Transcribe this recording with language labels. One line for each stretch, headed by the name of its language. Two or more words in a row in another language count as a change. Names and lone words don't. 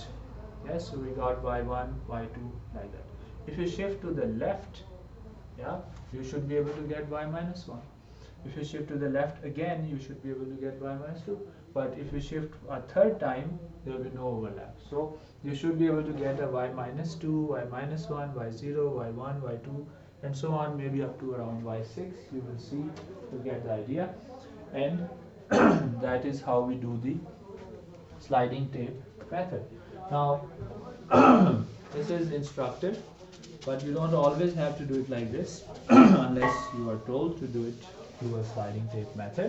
English: Yes, so we got y1, y2, like that. If you shift to the left, yeah, you should be able to get y minus 1. If you shift to the left again, you should be able to get y minus 2. But if you shift a third time, there will be no overlap. So you should be able to get a y minus 2, y minus 1, y0, y1, y2, and so on, maybe up to around y6. You will see, you get the idea. And that is how we do the sliding tape method. Now, this is instructive, but you don't always have to do it like this unless you are told to do it through a sliding tape method.